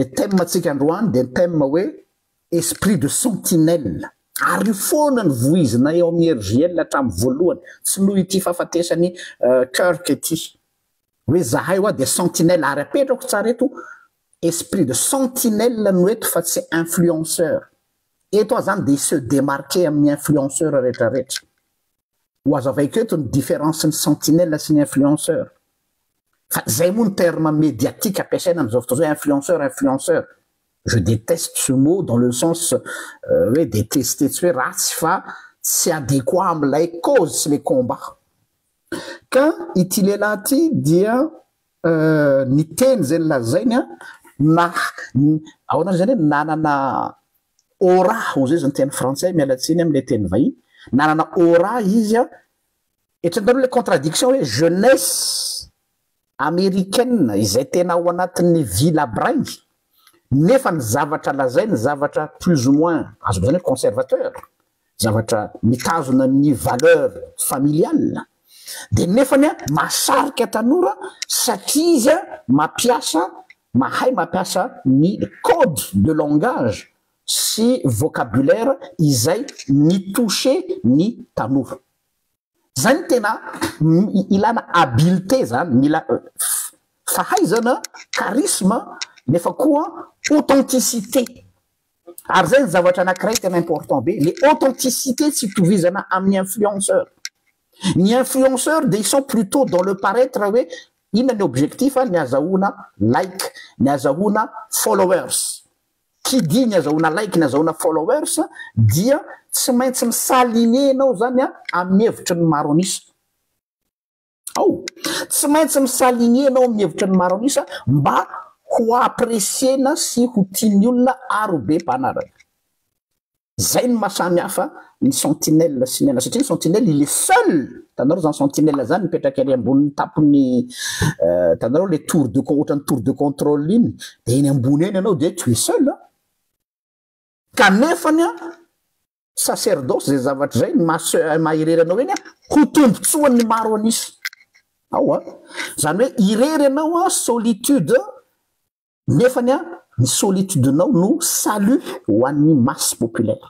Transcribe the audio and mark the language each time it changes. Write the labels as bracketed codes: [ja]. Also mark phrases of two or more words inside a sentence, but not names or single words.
[mg] thème tsika androany de thème hoe [fr] esprit de sentinelle [mg] ary foana ny voizina eo amin'ny RGL hatramin'ny voalohany tsy noho ity fahafatesany Kirk ity hoe zahay de sentinelle ary apetrako tsara eto [fr] esprit de sentinelle [mg] no eto fa tsy influenceur eto zany [fr] de se démarquer [mg] amin'ny influenceur rehetrarehetra ho azo avaiko eto ny différence ny sentinelle sy ny influenceur fa zay moa ny [fr] terme médiatique [mg] ampiasaina am'izao fotoana zao influenceur [fr] je déteste ce mot dans le sens [mg] hoe détester tsy hoe ratsy fa tsy adéquat am'ilay cause sy [fr] le combat [mg] ka ity lehilahy ty dia ny teny zay lazainy ahoana zany hoe nanana aura ozy zany teny français mialatsiny am'le teny vahiny nanana aura izy etranareo le contradiction hoe [fr] jeunesse américaine [mg] izay tena ao anatin'ny ville abrangy nefa ny zavatra lazainy zavatra [fr] plus ou moins [mg] azo zany hoe conservateur zavatra mitazona ny [fr] valeur familiale [mg] de nefany masarika tanora satria izy mahay mampiasa ny [fr] code de langage [mg] sy vocabulaire izay ny toucher ny tanora zany tena ilana habileté zany mila fahaizana charisme nefa koa authenticité Ary zay ny zavatra anankiray tena important be, [fr] les authenticité [mg] tsy itovizana amin'ny influenceur. Ny influenceur de [fr] ils sont plutôt dans le paraître [mg] hoe inona ny objectif ny azahoana like, ny azahoana followers. [fr] Qui dit [mg] ny azahoana like, ny azahoana followers dia tsy maintsy misaligné anao zany amin'ny hevitry ny maro anisa. Tsy maintsy misaligné anao amin'ny hevitry ny maro anisa mba ho appréciena sy ho tiany olona arobe mpanaraka. Zay ny mahasamy hafa ny sentinelle sy ny satria ny sentinelle [fr] il est seul. [mg] Tanareo zany sentinelle zany mipetraka ary ambony tapony tanareo le tour de ohatran'ny [fr] tour de contrôle [mg] iny de eny ambony eny anao de [fr] tu es seul. [mg] Kanefany sacerdoce zay zavatra zay mahirery anao eny ho tombotsoan'ny maro anisa. Zany hoe irery anao solitude nefany ny solitude nao no salut ho an'ny [fr] masse populaire.